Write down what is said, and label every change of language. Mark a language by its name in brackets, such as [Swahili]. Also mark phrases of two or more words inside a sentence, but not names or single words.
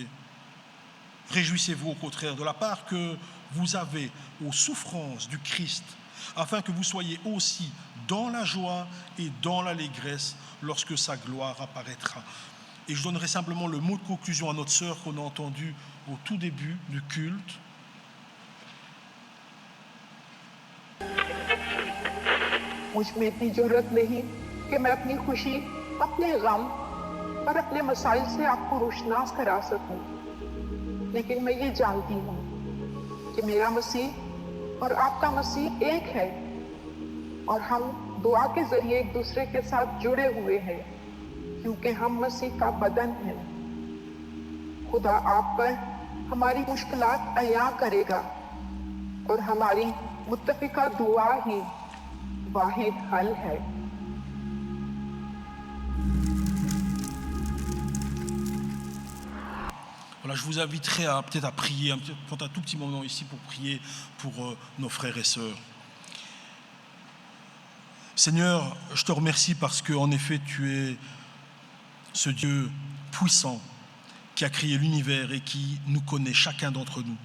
[French] Réjouissez-vous au contraire de la part que vous avez aux souffrances du Christ, afin que vous soyez aussi dans la joie et dans l'allégresse lorsque sa gloire apparaîtra. Et je donnerai simplement le mot de conclusion à notre sœur qu'on a entendu au tout début du culte. [Urdu] مجھ میں اتنی ضرورت نہیں کہ میں اپنی خوشی، اپنے غم اور اپنے مسائل سے آپ کو روشناس کرا سکوں، لیکن میں یہ جانتی ہوں کہ میرا مسیح اور آپ کا مسیح ایک ہے اور ہم دعا کے ذریعے ایک دوسرے کے ساتھ جڑے ہوئے ہیں، کیونکہ ہم مسیح کا بدن ہیں. خدا آپ پر ہماری مشکلات آیا کرے گا اور ہماری متفقہ دعا ہی واحد حل ہے. [French] Voilà, je vous inviterai peut-être à prier, prendre un tout petit moment ici pour prier pour nos frères et sœurs. Seigneur, je te remercie parce que en effet tu es ce Dieu puissant qui a créé l'univers et qui nous connaît chacun d'entre nous.